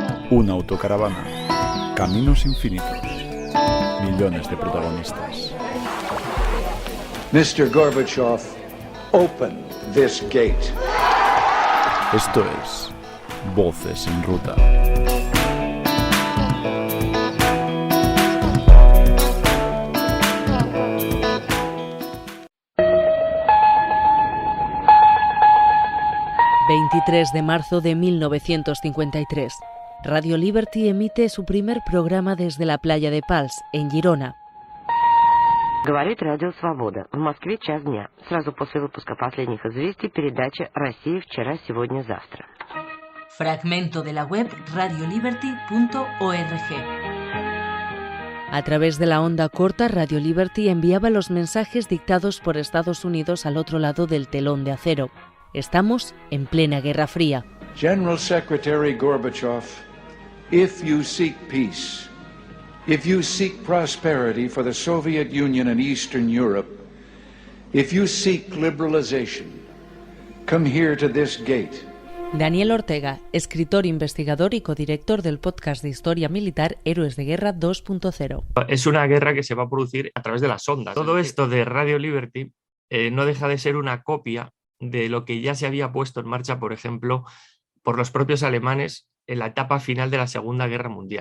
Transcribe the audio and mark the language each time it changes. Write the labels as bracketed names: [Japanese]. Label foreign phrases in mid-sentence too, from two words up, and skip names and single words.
[Spanish] Una autocaravana, caminos infinitos, millones de protagonistas. [English] Mr. Gorbachev, open this gate. [Spanish] Esto es Voces en Ruta. ...23 de marzo de 1953... Radio Liberty emite su primer programa desde la playa de Pals, en Girona. [Russian] Говорит Радио Свобода. В Москве час дня. Сразу после выпуска последних известий передача «Россия вчера, сегодня, завтра». [Spanish] Fragmento de la web radioliberty.org. A través de la onda corta, Radio Liberty enviaba los mensajes dictados por Estados Unidos al otro lado del telón de acero. Estamos en plena Guerra Fría. [English] General Secretary Gorbachev, if you seek peace, if you seek prosperity for the Soviet Union and Eastern Europe, if you seek liberalization, come here to this gate. [Spanish] Daniel Ortega, escritor, investigador y codirector del podcast de historia militar Héroes de Guerra 2.0. Es una guerra que se va a producir a través de las ondas. Todo esto de Radio Liberty no deja de ser una copia de lo que ya se había puesto en marcha, por ejemplo, por los propios alemanes en la etapa final de la Segunda Guerra Mundial.